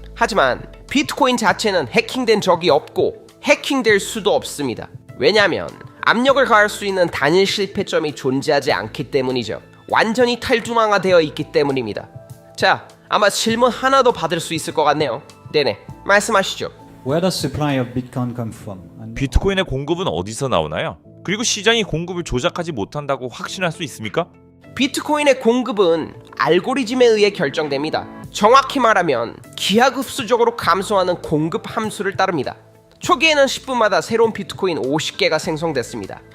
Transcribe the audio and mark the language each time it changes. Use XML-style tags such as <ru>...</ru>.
<ko>하지만 비트코인 자체는 해킹된 적이 없고 해킹될 수도 없습니다. 왜냐하면 압력을 가할 수 있는 단일 실패점이 존재하지 않기 때문이죠. 완전히 탈중앙화되어 있기 때문입니다. 자, 아마 질문 하나 더 받을 수 있을 것 같네요. 네네, 말씀하시죠.</ko> <en>Where does supply of Bitcoin come from?</en> <ko>비트코인의 공급은 어디서 나오나요? 그리고 시장이 공급을 조작하지 못한다고 확신할 수 있습니까? 비트코인의 공급은 알고리즘에 의해 결정됩니다. 정확히 말하면 기하급수적으로 감소하는 공급 함수를 따릅니다. 초기에는 10분마다 새로운 비트코인 50개가 생성됐습니다.</ko>